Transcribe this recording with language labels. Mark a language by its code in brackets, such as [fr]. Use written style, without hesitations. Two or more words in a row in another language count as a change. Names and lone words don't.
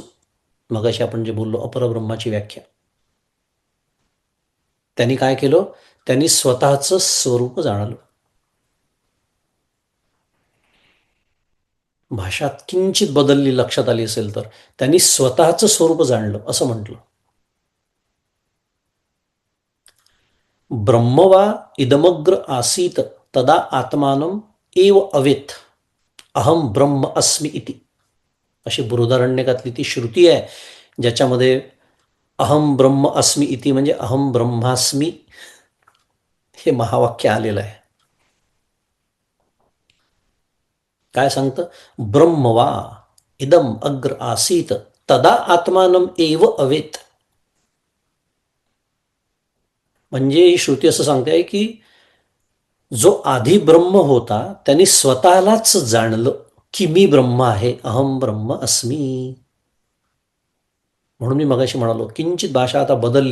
[mr] मगाशी आपण जे बोललो अपरब्रह्माची व्याख्या, त्यांनी काय केलं? त्यांनी स्वतःचं स्वरूप जाणलं. भाषा किंचित बदलली लक्षात आली असेल तर, त्यांनी स्वतःचं स्वरूप जाणलं असं म्हटलं. [sa] ब्रह्म वा इदमग्र आसीत तदा आत्मानम एव अवेत अहम ब्रह्म अस्मि इति, [mr] अशी बृहदारण्यकातली ती श्रुती आहे ज्याच्यामध्ये [sa] अहम ब्रह्म अस्मि इति [mr] म्हणजे [sa] अहम ब्रह्मास्मी [mr] हे महावाक्य आलेलं आहे. काय सांगतं? [sa] ब्रह्म वा इदम अग्र आसीत तदा आत्मानम एव अवेत. [mr] म्हणजे ही श्रुती असं सांगते की जो आधी ब्रह्म होता त्यांनी स्वतःलाच जाणलं की मी ब्रह्म आहे, [sa] अहम ब्रह्म अस्मी. [mr] म्हणून मी मगाशी म्हणालो किंचित भाषा आता बदलली.